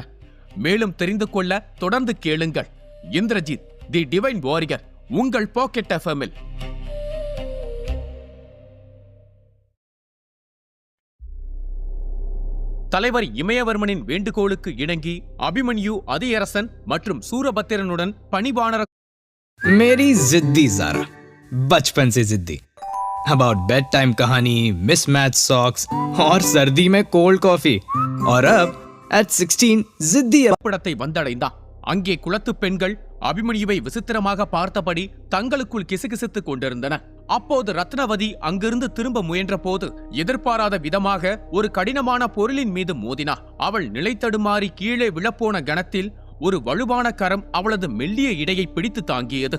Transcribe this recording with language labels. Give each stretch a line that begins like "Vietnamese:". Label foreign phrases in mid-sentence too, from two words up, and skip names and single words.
Tamil: மேலும் தெரிந்து கொள்ள தொடர்ந்து கேளுங்கள். இந்திரஜித் தி டிவைன் வாரியர், உங்கள் பாக்கெட் எஃப்எம்மில். தலைவர் இமயவர்மனின் வேண்டுகோளுக்கு இணங்கி அபிமன்யு அதியரசன் மற்றும் சூரபத்திரனுடன் பணிவானர
Hindi: मेरी जिद्दी ज़ारा, बचपन से जिद्दी।
English: about bed time
Hindi: कहानी,
English: mismatch socks
Hindi: और सर्दी में
English: cold coffee.
Hindi: और अब at 16 जिद्दी
Tamil: படத்தை வந்தடைந்தான். அங்கே குலத்து பெண்கள் அபிமன்யுவை விசித்திரமாக பார்த்தபடி தங்களுக்குள் கிசுகிசுத்துக் கொண்டிருந்தனர். அப்போது ரத்னவதி அங்கிருந்து திரும்ப முயன்ற போது எதிர்பாராத விதமாக ஒரு கடினமான பொருளின் மீது மோதினார். அவள் நிலை தடுமாறி கீழே விழப்போன கணத்தில் ஒரு வலுவான கரம் அவளது மெல்லிய இடையை பிடித்து தாங்கியது.